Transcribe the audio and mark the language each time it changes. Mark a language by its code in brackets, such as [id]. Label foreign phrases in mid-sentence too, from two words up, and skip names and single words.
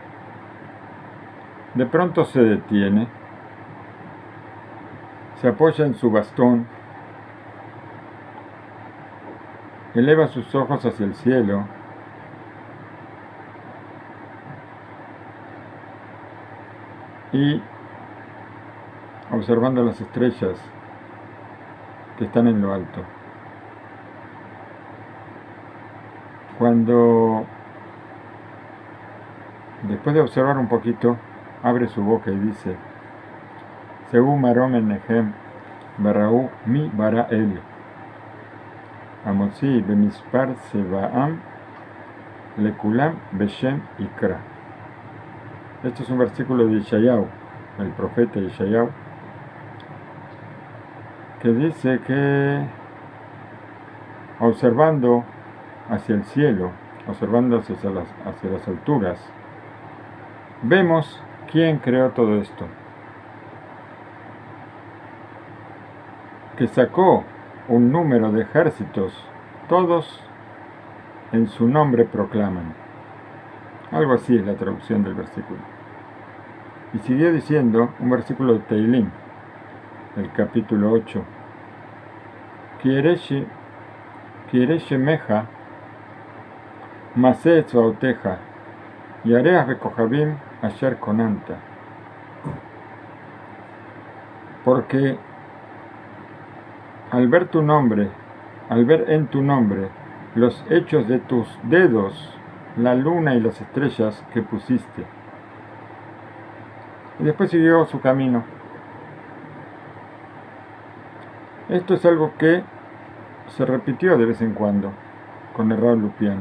[es] De pronto se detiene, se apoya en su bastón, eleva sus ojos hacia el cielo y, observando las estrellas que están en lo alto, cuando, después de observar un poquito, abre su boca y dice: [he] שאו מרום עיניכם וראו מי ברא אלה המוציא במספר צבאם לכלם בשם יקרא. [es] Este es un versículo de Yeshayahu, el profeta Yeshayahu, que dice que observando hacia el cielo, observando hacia las alturas, vemos quién creó todo esto, que sacó un número de ejércitos, todos en su nombre proclaman. Algo así es la traducción del versículo. Y siguió diciendo un versículo de Teilim, el capítulo 8. [he] כי אראה שמיך מעשה אצבעתיך ירח וכוכבים אשר כוננתה. [es] Porque al ver tu nombre, al ver en tu nombre los hechos de tus dedos, la luna y las estrellas que pusiste. Y después siguió su camino. Esto es algo que se repitió de vez en cuando con el Rab Lupián.